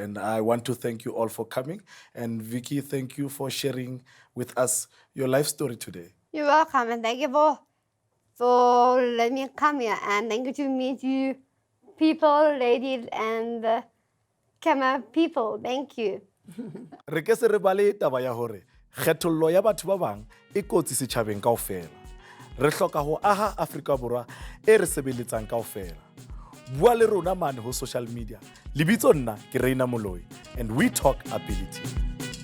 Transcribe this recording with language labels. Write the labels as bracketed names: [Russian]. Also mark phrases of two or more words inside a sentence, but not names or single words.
[English] And I want to thank you all for coming. And Vicky, thank you for sharing with us your life story today. You're welcome, and thank you for letting me come here, and thank you to meet you people, ladies, and camera people. Thank you. [Southern Sotho] Re ke se re bale taba ya hore kgethollo ya batho ba bang e kotsi setjhabeng kaofela. Re hloka ho aha Afrika Borwa e re sebeletsang kaofela. Bua le rona mane ho [English] social media. [Southern Sotho] Lebitso nna ke Reina Moloi, [English] and we talk ability.